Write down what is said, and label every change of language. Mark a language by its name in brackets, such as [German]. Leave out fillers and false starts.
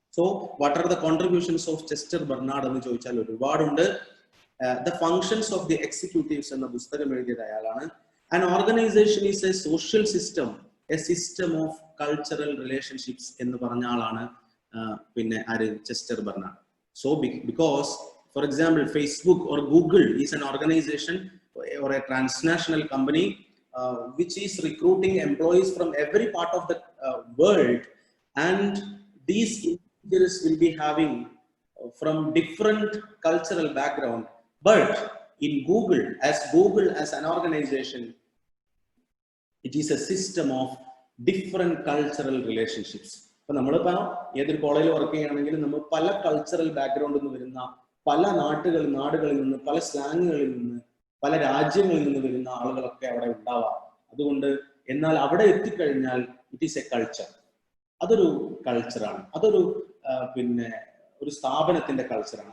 [English] so what are the contributions of Chester Barnard [Malayalam] എന്ന് ചോദിച്ചാൽ ഒരുപാടുണ്ട്. The functions of the executives എന്ന പുസ്തകം എഴുതിയത് അയാളാണ്. [English] an organisation is a social system, a system of cultural relationships [Malayalam] എന്ന് പറഞ്ഞ ആളാണ് പിന്നെ ആര്? Chester Bernard. [English] So because for example Facebook or Google is an organization or a transnational company which is recruiting employees from every part of the world, and these individuals will be having from different cultural background. But in Google as an organization, it is a system of different cultural relationships. [Malayalam] അപ്പൊ നമ്മളിപ്പോ ഏതൊരു കോളേജിൽ work ചെയ്യുകയാണെങ്കിലും നമ്മൾ പല cultural ബാക്ക്ഗ്രൗണ്ടിൽ നിന്ന് വരുന്ന, പല നാടുകളിൽ നിന്ന്, പല സ്ലാങ്ങുകളിൽ നിന്ന്, പല രാജ്യങ്ങളിൽ നിന്ന് വരുന്ന ആളുകളൊക്കെ അവിടെ ഉണ്ടാവാം. അതുകൊണ്ട് എന്നാൽ അവിടെ എത്തിക്കഴിഞ്ഞാൽ [English] It is a culture. [Malayalam] അതൊരു കൾച്ചറാണ്. അതൊരു പിന്നെ ഒരു സ്ഥാപനത്തിന്റെ കൾച്ചറാണ്.